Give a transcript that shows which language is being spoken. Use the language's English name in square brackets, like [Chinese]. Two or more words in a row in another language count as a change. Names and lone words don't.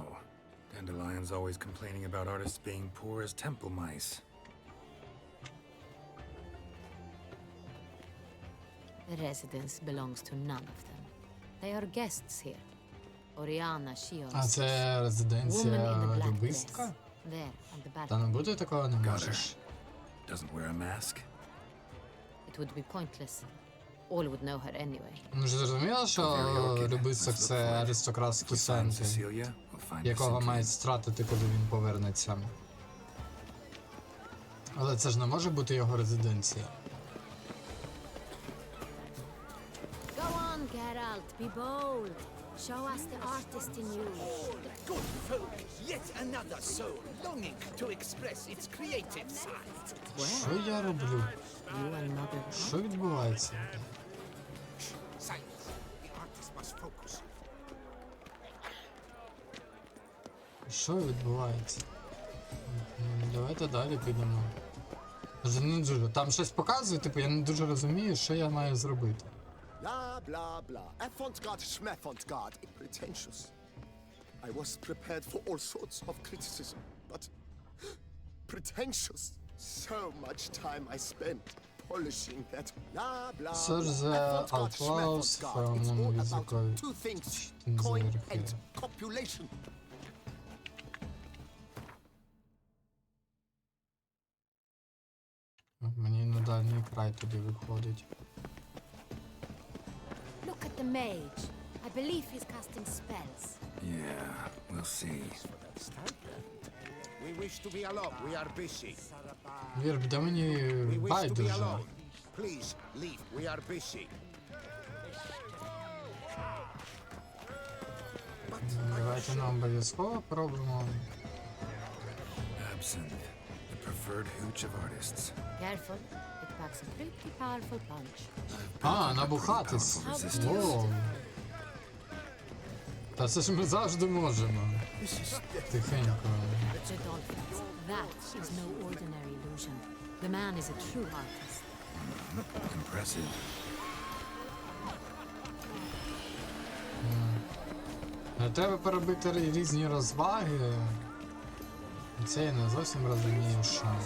[English] Dandelion's always complaining about artists being poor as temple mice. The residence belongs to none of them. They are guests here. Oriana, she [Ukrainian] А [English] owns [Ukrainian] це [English] Woman in the [Ukrainian] резиденція [English] black dress. [Ukrainian] любистка? [English] There, on the [Ukrainian] Та не [English] balcony. [Ukrainian] буде такого, не [English] Got her. [Ukrainian] можеш. [English] Doesn't wear a mask? It would be pointless. All would know her anyway. [Ukrainian] Ну ж зрозуміло, що любисток це аристократський [English] Find [Ukrainian] сенти, [English] Cecilia, we'll find [Ukrainian] якого [English] Cecilia. [Ukrainian] мають стратити, коли він повернеться. Але це ж не може бути його резиденція. [English] Go on, Geralt, be bold. Show us the artist in you. Good folk, yet another soul longing to express its creative side. [Ukrainian] Що я роблю? [English] You are not a... [Ukrainian] Що відбувається? [English] Silence. The artist must focus. [Ukrainian] Що відбувається? Давайте далі підемо. Вже не дуже. Там щось показує, типу, я не дуже розумію, що я маю зробити. [English] Blah, blah, blah. Avant-garde, schmeffant-garde. Pretentious. I was prepared for all sorts of criticism, but pretentious. So much time I spent polishing that. Blah, blah, Search blah. the Avant-garde, outlaws schmeffant-garde. from It's all musical about two things: things coin there, and okay. copulation. [Ukrainian] Мені на дальній край туди виходить. [English] Look at the mage. I believe he's casting spells. Yeah, we'll see. We wish to be alone. We are busy. [Ukrainian] Вірб, да мені [English] We wish to be [Ukrainian] байдуже. [English] alone. Please leave. We are busy. [Ukrainian] Давайте нам обов'язково пробуємо. [English] Absinthe, the preferred hooch of artists. Careful. It packs a pretty powerful punch. [Ukrainian] А, набухатись. Воу. Та це ж ми завжди можемо. Тихенько. [English] The dolphins. That is no ordinary illusion. The man is a true artist. Impressive. [Ukrainian] Треба перебити різні розваги. Це я не зовсім розумію, що.